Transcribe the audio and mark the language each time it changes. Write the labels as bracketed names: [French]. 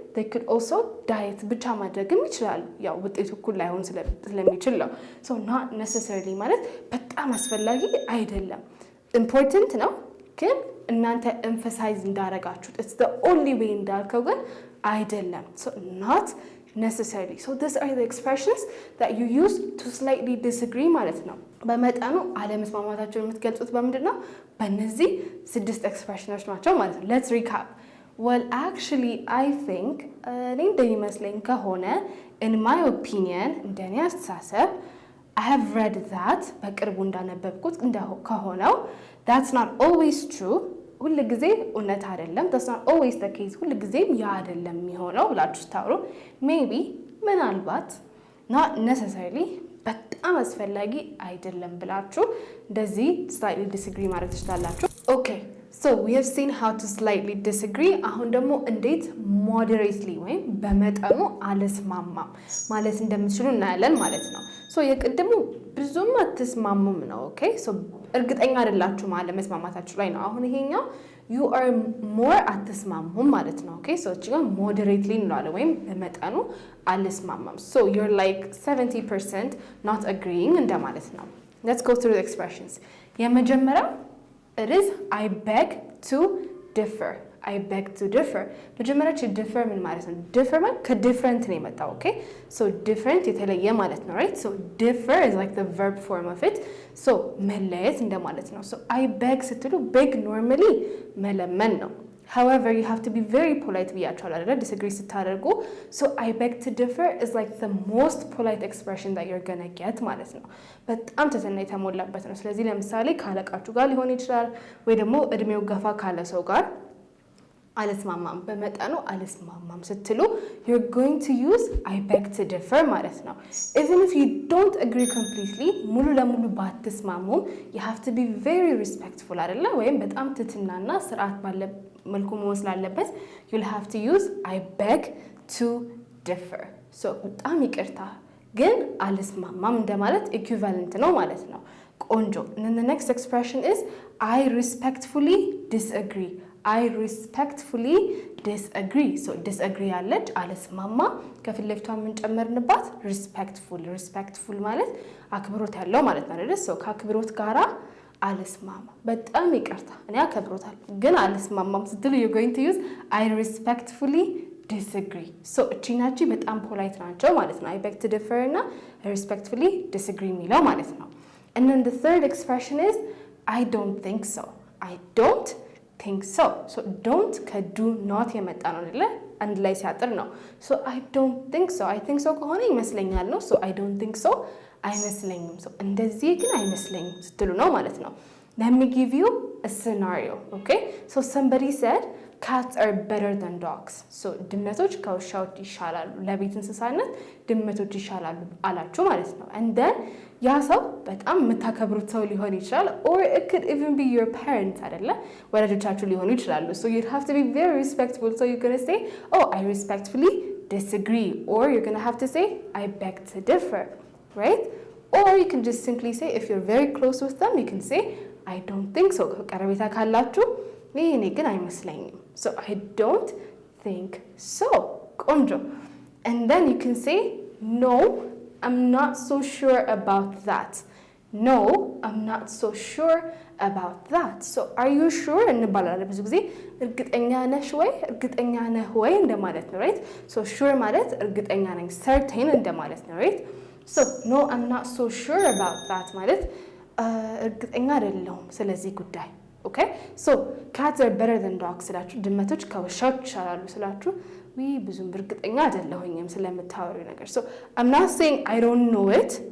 [English] they could also diet [Amharic] ብቻ ማድረግም ይችላሉ ያው ውጤቱ እኩል ላይሆን ስለሚችል ነው. so not necessarily ማለት በጣም አስፈላጊ አይደለም important ነው ግን እናንተ emphasize እንዳረጋችሁት [English] it's the only way [Amharic] እንዳልከው ግን አይደለም. [English] so not necessarily. so these are the expressions that you use to slightly disagree [Amharic] ማለት ነው. በመጠኑ አለመስማማታችሁን የምትገልጹት በምንድነው? በእነዚህ 6 ኤክስፕሬሽኖች ናቸው ማለት ነው. [English] let's recap. well actually I think [Amharic] እኔ እንደሚመስለኝ ከሆነ [English] in my opinion [Amharic] እንደኔ አስተሳሰብ [English] I have read that [Amharic] በቅርቡ እንዳነበብኩት ከሆነው [English] that's not always true [Amharic] ሁሉ ጊዜ እውነት አይደለም [English] that's not always the case [Amharic] ሁሉ ጊዜም ያ አይደለም የሚሆነው ብላችሁ ታውሩ maybe ምናልባት [English] not necessarily [Amharic] በጣም አስፈላጊ አይደለም ብላችሁ እንደዚህ slightly disagree ማድረግ ትችላላችሁ. okay [English] So we have seen how to slightly disagree. [Amharic] አሁን ደግሞ እንዴት moderately ወይም በመጠኑ አልስማማም ማለት እንደምትችሉ እናያለን ማለት ነው። ሶ የቅድሙ ብዙም አትስማሙም ነው። ኦኬ ሶ እርግጠኛ አይደላችሁ ማለት መስማማታችሁ ላይ ነው። አሁን ይሄኛው [English] you are more [Amharic] አትስማሙም ማለት ነው። ኦኬ ሶ እቺ ጋር moderately እንላለን ወይም በመጠኑ አልስማማም። [English] So you're like 70% not agreeing [Amharic] እንደማለት ነው። [English] Let's go through the expressions. [Amharic] የመጀመሪያው [English] it is I beg to differ. I beg to differ. [Amharic] መጀመሪያ differ ምን ማለት ነው? differ ማለት ከdifferent ነው የመጣው። ኦኬ [English] so different [Amharic] የተለየ ማለት ነው [English] right? so differ is like the verb form of it. [Amharic] so መለየት እንደማለት ነው። [English] so I beg ስትሉ beg normally [Amharic] መለመን ነው። [English] However, you have to be very polite [Amharic] ብያችኋለሁ አይደል? [English] disagree ስታደርጉ so I beg to differ is like the most polite expression that you're gonna get [Amharic] ማለት ነው። በጣም ትህትና የተሞላበት ነው። ስለዚህ ለምሳሌ ካለቃችሁ ጋር ሊሆን ይችላል ወይ ደግሞ እድሜው ገፋ ካለ ሰው ጋር አልስማማም በመጠኑ አልስማማም ስትሉ [English] you're going to use I beg to differ ማለት ነው። even if you don't agree completely [Amharic] ሙሉ ለሙሉ ባትስማሙም [English] you have to be very respectful [Amharic] አይደለ? ወይም በጣም ትህትናና ስርዓት ባለ መልኩ መሆን ስላለበት [English] you'll have to use I beg to differ. so [Amharic] በጣም ይቅርታ ግን አልስማማም እንደማለት [English] equivalent [Amharic] ነው ማለት ነው። ቆንጆ [English] and then the next expression is I respectfully disagree. I respectfully disagree. so disagree [Amharic] ያለች አልስማማ ከፊት ለፊቷ የምንጨምርንባት respectful ማለት አክብሮት ያለው ማለት ነው አይደል? so ከአክብሮት ጋራ አልስማማ በጣም ይቅርታ እኔ አከብሮታለሁ ግን አልስማማም ስትሉ [English] you're going to use I respectfully disagree. so [Amharic] እቺናቺ በጣም ፖላይት ናቸው ማለት ነው። [English] I beg to differ [Amharic] እና [English] respectfully disagree [Amharic] የሚለው ማለት ነው። [English] and then the third expression is I don't think so. I don't think so. so don't [Amharic] ከdo not የመጣ ነው አይደለ? አንድ ላይ ሲያጥር ነው። [English] so I don't think so. I think so [Amharic] ከሆነ ይመስለኛል ነው። [English] so I don't think so [Amharic] አይመስለኝም። so እንደዚህ ግን አይመስለኝም ስትሉ ነው ማለት ነው። [English] let me give you a scenario. okay so somebody said cats are better than dogs. [Amharic] so ድመቶች ከውሻዎች ይሻላሉ ለቤት እንስሳነት ድመቶች ይሻላሉ አላችሁ ማለት ነው። [English] and then [Amharic] ያ ሰው በጣም የምታከብሩት ሰው ሊሆን ይችላል [English] or it could even be your parents [Amharic] አይደለ? ወላጆቻችሁ ሊሆኑ ይችላሉ። [English] so you have to be very respectful. so you're going to say oh I respectfully disagree or you're going to have to say I beg to differ, right? or you can just simply say if you're very close with them you can say I don't think so. [Amharic] ቀረቤታ ካላችሁ እኔ ግን አይመስለኝም [English] so I don't think so. [Amharic] ቆንጆ [English] and then you can say no I'm not so sure about that. no I'm not so sure about that. so are you sure [Amharic] እንባላለን ብዙ ጊዜ እርግጠኛ ነሽ ወይ እርግጠኛ ነህ ወይ እንደማለት ነው [English] right? so sure [Amharic] ማለት እርግጠኛ ነኝ [English] certain [Amharic] እንደማለት ነው [English] right? so no I'm not so sure about that [Amharic] ማለት እርግጠኛ አይደለሁም ስለዚህ ጉዳይ [English] okay so cats are better than dogs [Amharic] ስላችሁ ድመቶች ከውሻዎች ይሻላሉ ስላችሁ ብዙም እርግጠኛ አይደለሁኝም ስለምታወሩ ነገር [English] so I'm not saying I don't know it.